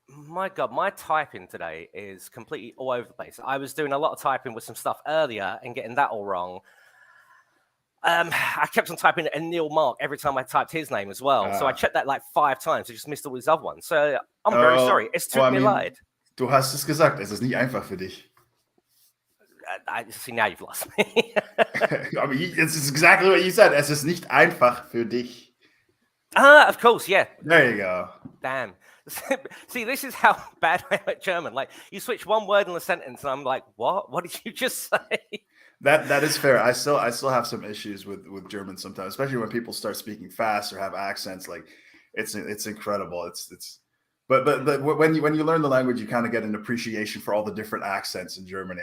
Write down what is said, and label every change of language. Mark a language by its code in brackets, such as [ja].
[en] My God, my typing today is completely all over the place. I was doing a lot of typing with some stuff earlier and getting that all wrong. I kept on typing Anil Marik every time I typed his name as well. So I checked that like 5 times. I just missed all his other ones. So I'm very sorry. [de] Es tut mir leid. Du hast es gesagt, es ist nicht einfach für dich. [en] I see, now you've lost me. [de] Aber [en] it's exactly what you said. [de] Es ist nicht einfach für dich. [en] Of course, yeah. There you go. Damn. See, this is how bad I am at German. Like, you switch one word in a sentence, and I'm like, what? What did you just say? That is fair. I still have some issues with German sometimes, especially when people start speaking fast or have accents. Like, it's incredible. But when you learn the language, you kind of get an appreciation for all the different accents in Germany.